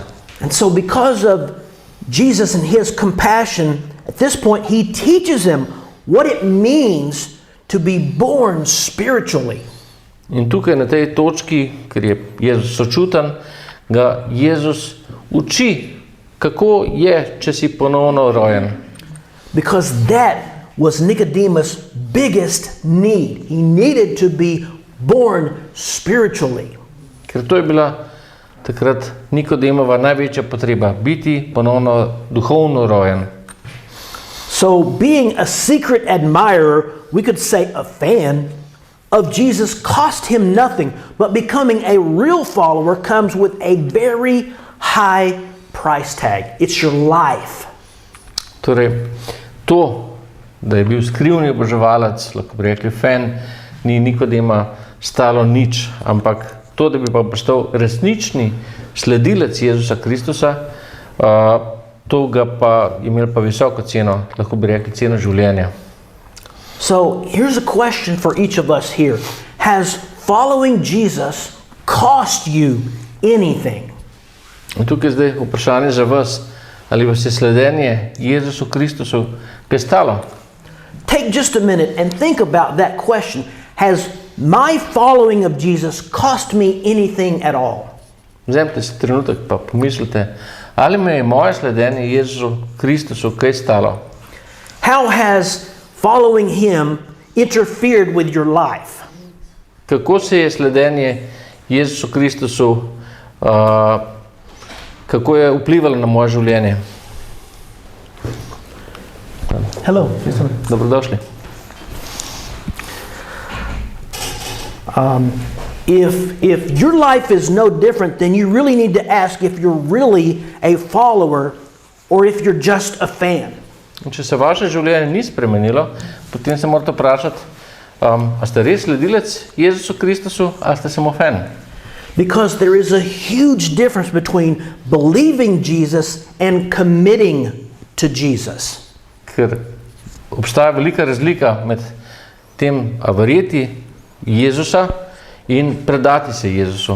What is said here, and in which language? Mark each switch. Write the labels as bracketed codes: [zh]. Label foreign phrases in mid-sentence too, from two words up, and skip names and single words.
[en] And so because of Jesus and his compassion, at this point he teaches him what it means to be born spiritually. [sl] In tukaj na tej točki, ker je Jezus sočuten, ga Jezus uči, kako je, če si ponovno rojen. [en] Because that was Nicodemus' biggest need. He needed to be born spiritually. [sl] Ker to je bila takrat Nikodemova največja potreba, biti ponovno duhovno rojen. [en] So being a secret admirer, we could say a fan, of Jesus cost him nothing, but becoming a real follower comes with a very high price tag. It's your life. [sl] Torej, to, da je bil skrivni oboževalec, lahko bi rekli fan, ni Nikodema stalo nič, ampak to, da bi pa postal resnični sledilec Jezusa Kristusa, to ga pa imel pa visoko ceno, lahko bi rekli ceno življenja. [en] So here's a question for each of us here. Has following Jesus cost you anything? [sl] In tukaj zdaj vprašanje za vas, ali vas je sledenje Jezusu Kristusu kaj stalo? [en] Take just a minute and think about that question. Has my following of Jesus cost me anything at all? [sl] Vzemite si trenutek pa pomislite, ali me je moje sledenje Jezusu Kristusu kaj stalo? [en] How has following him interfered with your life? [sl] Kako se je sledenje Jezusu Kristusu, kako je vplivalo na moje življenje? [en] Hello. [sl] Dobrodošli. [en] If your life is no different, then you really need to ask if you're really a follower or if you're just a fan. [sl] Če se vaše življenje ni spremenilo, potem se morate vprašati, a ste res sledilec Jezusu Kristusu, ali ste samo fan? [en] Because there is a huge difference between believing Jesus and committing to Jesus. [sl] Ker obstaja velika razlika med tem verjeti Jezusa in predati se Jezusu.